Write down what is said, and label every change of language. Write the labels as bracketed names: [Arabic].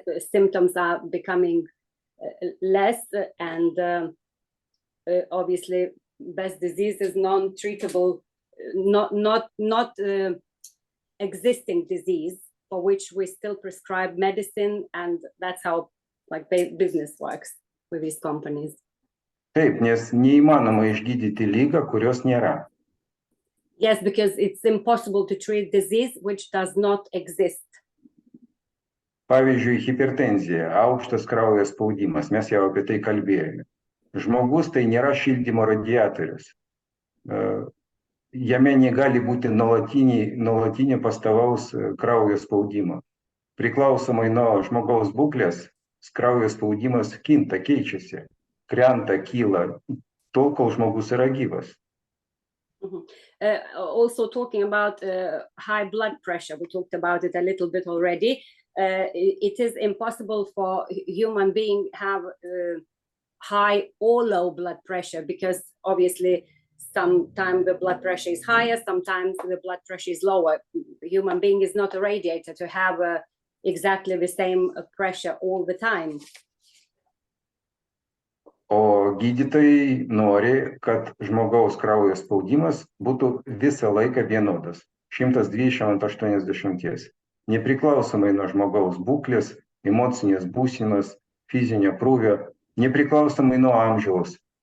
[English] symptoms are becoming less, and obviously Best disease is non-treatable, not existing disease for which we still prescribe medicine, and that's how like business works with these companies. [Lithuanian] Taip, nes neįmanoma išgydyti ligą, kurios nėra. [English] Yes, because it's impossible to treat disease which does not exist. [Lithuanian] Pavyzdžiui, hipertenzija, aukštas kraujo spaudimas, mes jau apie tai kalbėjome. Žmogus tai nėra šildymo radiatorius. Jame negali būti nuolatinio pastovaus kraujo spaudimo. Priklausomai nuo žmogaus būklės, kraujo spaudimas kinta, keičiasi, krenta, kyla, tol kol žmogus yra gyvas. [English] Also talking about high blood pressure, we talked about it a little bit already. It is impossible for human being have high or low blood pressure, because obviously sometimes the blood pressure is higher, sometimes the blood pressure is lower. The human being is not a radiator to have exactly the same pressure all the time. [Lithuanian] O gydytojai nori, kad žmogaus kraujo spaudimas būtų visą laiką vienodas, 120/80, nepriklausomai nuo žmogaus būklės, emocinės būsenos, fizinio krūvio, nepriklausomai nuo amžiaus.